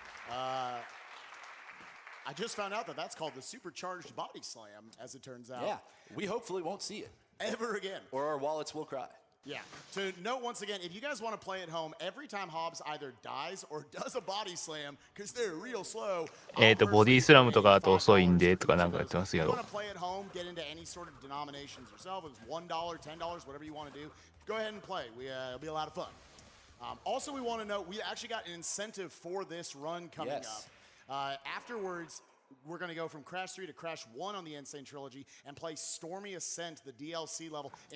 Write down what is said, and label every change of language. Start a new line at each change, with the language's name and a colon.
English: I just found out that that's called the supercharged body slam, as it turns out. Yeah, we hopefully won't see it. Ever again. Or our wallets will cry. Yeah. To note once again, if you guys want to play at home, every time Hobbs either dies or does a body slam, because they're real slow.
Japanese: ボディスラムとかあと遅いんでとかなんかやってますけど。
English: If you want to play at home, get into any sort of denominations yourself. It's $1, $10, whatever you want to do. Go ahead and play. It'll be a lot of fun. Also, we want to note we actually got an incentive for this run coming up. Afterwards, we're going to go from Crash 3 to Crash 1 on the Insane Trilogy and play Stormy Ascent, the DLC level.